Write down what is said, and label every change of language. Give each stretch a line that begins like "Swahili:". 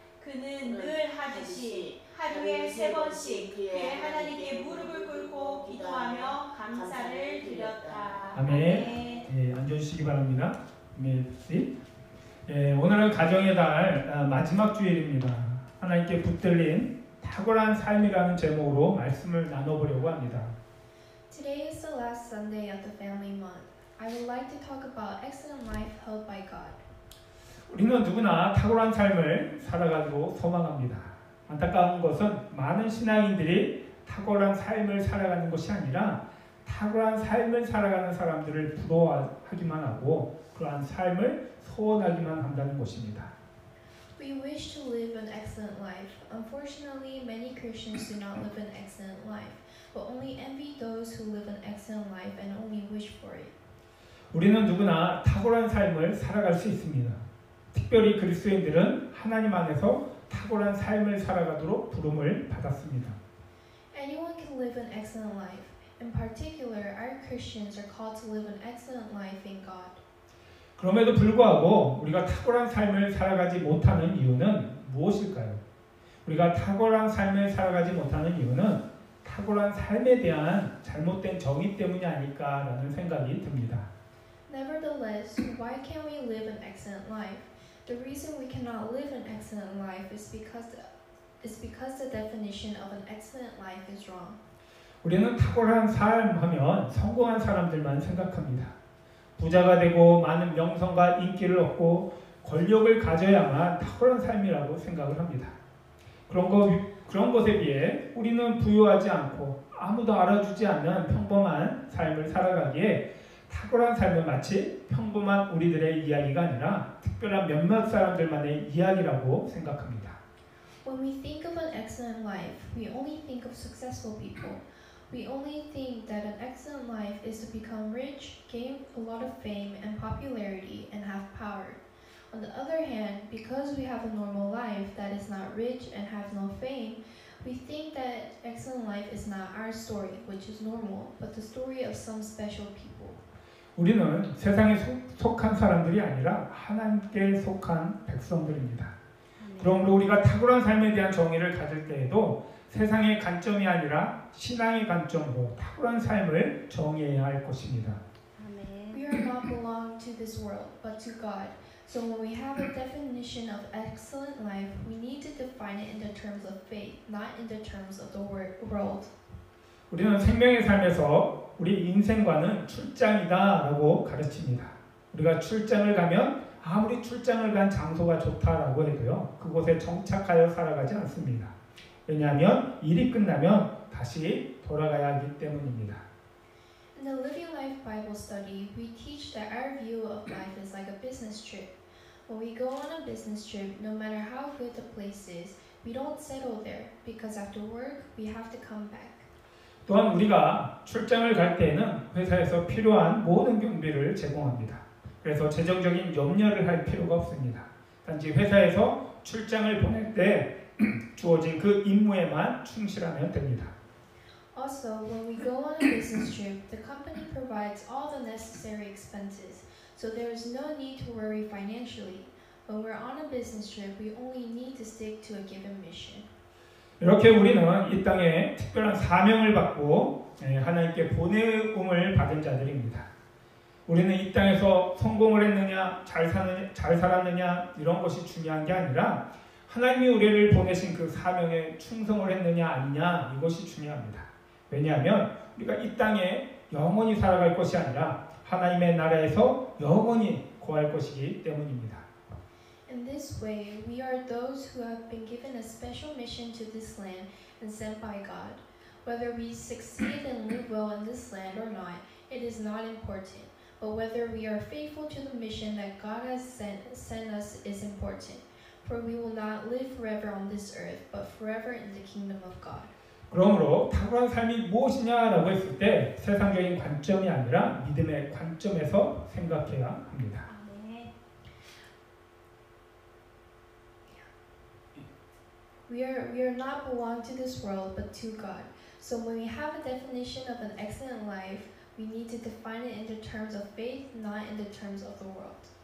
Korean: 그는 늘 하듯이 하루에 3번씩 그의 하나님께 무릎을 꿇고 기도하며 감사를 드렸다. 아멘. 예, 앉아주시기 바랍니다. 오늘은 가정의 달 마지막 주일입니다. 하나님께 붙들린 탁월한 삶이라는 제목으로 말씀을 나눠보려고 합니다.
English: Today is the last Sunday of the family month. I would like to talk about excellent life held by God.
Korean: 우리는 누구나 탁월한 삶을 살아가기로 소망합니다. 안타까운 것은 많은 신앙인들이 탁월한 삶을 살아가는 것이 아니라 탁월한 삶을 살아가는 사람들을 부러워하기만 하고 그러한 삶을 소원하기만 한다는 것입니다.
English: We wish to live an excellent life. Unfortunately, many Christians do not live an excellent life, but only envy those who live an excellent life and only wish for it.
Korean: 우리는 누구나 탁월한 삶을 살아갈 수 있습니다. 특별히 그리스도인들은 하나님 안에서 탁월한 삶을 살아가도록 부름을 받았습니다.
English: Anyone can live an excellent life. In particular, our Christians are called to live an excellent life in God.
Korean: 그럼에도 불구하고 우리가 탁월한 삶을 살아가지 못하는 이유는 무엇일까요? 우리가 탁월한 삶을 살아가지 못하는 이유는 탁월한 삶에 대한 잘못된 정의 때문이 아닐까라는 생각이 듭니다.
English: Nevertheless, why can't we live an excellent life? The reason we cannot live an excellent life is because the definition of an excellent life is wrong.
Korean: 우리는 탁월한 삶 하면 성공한 사람들만 생각합니다. 부자가 되고 많은 명성과 인기를 얻고 권력을 가져야만 탁월한 삶이라고 생각을 합니다. 그런 것에 비해 우리는 부유하지 않고 아무도 알아주지 않는 평범한 삶을 살아가기에 탁월한 삶은 마치 평범한 우리들의 이야기가 아니라 특별한 몇몇 사람들만의 이야기라고 생각합니다.
English: When we think of an excellent life, we only think of successful people. We only think that an excellent life is to become rich, gain a lot of fame and popularity, and have power. On the other hand, because we have a normal life that is not rich and have no fame, We think that excellent life is not our story, which is normal, but the story of some special people.
Korean: 우리는 세상에 속한 사람들이 아니라 하나님께 속한 백성들입니다. 그러므로 우리가 탁월한 삶에 대한 정의를 가질 때에도 세상의 관점이 아니라 신앙의 관점으로 탁월한 삶을 정의해야 할 것입니다.
English: We are not belong to this world, but to God. So when we have a definition of excellent life, we need to define it in the terms of faith, not in the terms of the world.
Korean: 우리는 생명의 삶에서 우리 인생과는 출장이다라고 가르칩니다. 우리가 출장을 가면 아무리 출장을 간 장소가 좋다라고 해도요, 그곳에 정착하여 살아가지 않습니다. 왜냐하면 일이 끝나면 다시 돌아가야 하기 때문입니다.
English: In the Living Life Bible Study, we teach that our view of life is like a business trip. When we go on a business trip, no matter how good the place is, we don't settle there because after work, we have to come back.
Korean: 또한 우리가 출장을 갈 때에는 회사에서 필요한 모든 경비를 제공합니다. 그래서 재정적인 염려를 할 필요가 없습니다. 단지 회사에서 출장을 보낼 때 주어진 그 임무에만 충실하면 됩니다.
English: Also, when we go on a business trip, the company provides all the necessary expenses, so there is no need to worry financially. When we're on a business trip, we only need to stick to a given mission.
Korean: 이렇게 우리는 이 땅에 특별한 사명을 받고 하나님께 보내음을 받은 자들입니다. 우리는 이 땅에서 성공을 했느냐, 잘 살았느냐 이런 것이 중요한 게 아니라 하나님이 우리를 보내신 그 사명에 충성을 했느냐 아니냐 이것이 중요합니다. 왜냐하면 우리가 이 땅에 영원히 살아갈 것이 아니라 하나님의 나라에서 영원히 거할 것이기 때문입니다.
English: In this way, we are those who have been given a special mission to this land and sent by God. Whether we succeed and live well in this land or not, it is not important. But whether we are faithful to the mission that God has sent us is important. For we will not live forever on this earth, but forever in the kingdom of God.
Korean: 그러므로 탁월한 삶이 무엇이냐라고 했을 때 세상적인 관점이 아니라 믿음의 관점에서 생각해야 합니다.
English: We are not belong to this world, but to God. So when we have a definition of an excellent life, we need to define it in the terms of faith, not in the terms of the world.